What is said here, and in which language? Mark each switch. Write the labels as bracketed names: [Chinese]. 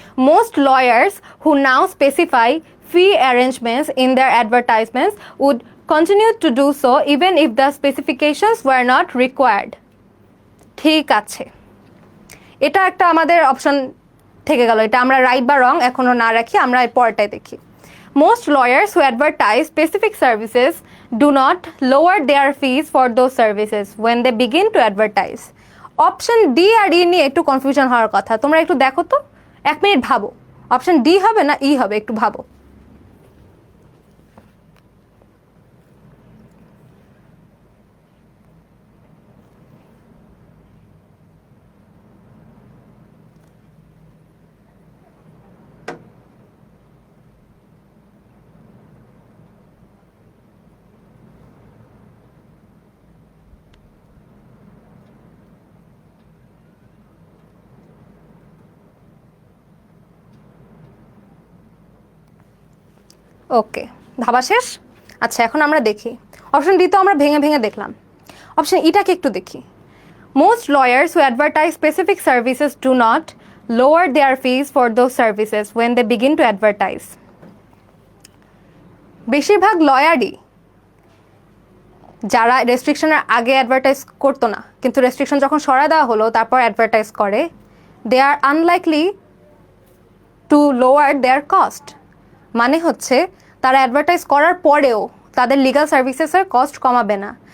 [English] Most lawyers who now specify fee arrangements in their advertisements would continue to do so even if the specifications were not required. [Bangla] ঠিক আছে, এটা একটা আমাদের option থেকে গেল। এটা আমরা রাইট বা রং এখনো না রাখি, আমরা এর পরটাই দেখি। [English] Most lawyers who advertise specific services do not lower their fees for those services when they begin to advertise. [Bangla] Option D আর ই নিয়ে একটু কনফিউশন হওয়ার কথা। তোমরা একটু দেখো তো, 1 মিনিট ভাবো, অপশন ডি হবে না ই হবে, একটু ভাবো। ওকে, ভাবা শেষ? আচ্ছা এখন আমরা দেখি অপশন ডি তো আমরা ভেঙে ভেঙে দেখলাম, অপশন ইটাকে একটু দেখি। [English] Most lawyers who advertise specific services do not lower their fees for those services when they begin to advertise. [Bangla] বেশিরভাগ লয়ারই যারা রেস্ট্রিকশনের আগে অ্যাডভার্টাইজ করতো না কিন্তু রেস্ট্রিকশন যখন সরায় দেওয়া হলো তারপর অ্যাডভার্টাইজ করে, [English] They are unlikely to lower their cost. [Bangla] মানে হচ্ছে তারা অ্যাডভার্টাইজ করার পরেও তাদের লিগাল সার্ভিসেসের কস্ট কমাবে না।